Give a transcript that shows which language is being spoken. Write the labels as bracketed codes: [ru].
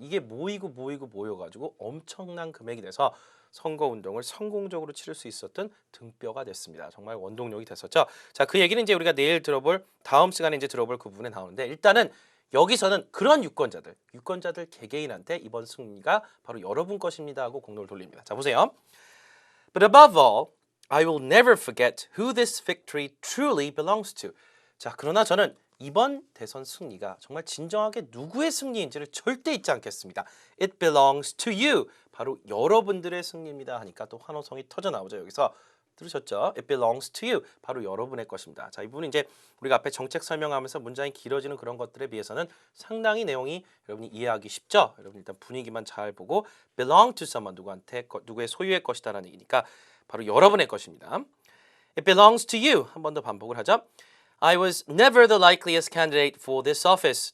[ko] 이게 모여가지고 엄청난 금액이 돼서 선거운동을 성공적으로 치를 수 있었던 등뼈가 됐습니다. 정말 원동력이 됐었죠. 자, 그 얘기는 이제 우리가 내일 들어볼 다음 시간에 이제 들어볼 그 부분에 나오는데 일단은 여기서는 그런 유권자들 개개인한테 이번 승리가 바로 여러분 것입니다 하고 공로를 돌립니다. 자, 보세요. [en] But above all, I will never forget who this victory truly belongs to. [ko] 자, 그러나 저는 이번 대선 승리가 정말 진정하게 누구의 승리인지를 절대 잊지 않겠습니다. [en] It belongs to you. [ko] 바로 여러분들의 승리입니다 하니까 또 환호성이 터져 나오죠. 여기서 들으셨죠? [en] It belongs to you. [ko] 바로 여러분의 것입니다. 자, 이 부분은 이제 우리가 앞에 정책 설명하면서 문장이 길어지는 그런 것들에 비해서는 상당히 내용이 여러분이 이해하기 쉽죠? 여러분 일단 분위기만 잘 보고 belong to someone 누구의 소유의 것이다라는 얘기니까 바로 여러분의 것입니다. [en] It belongs to you. [ko] 한 번 더 반복을 하죠. [en] I was never the likeliest candidate for this office.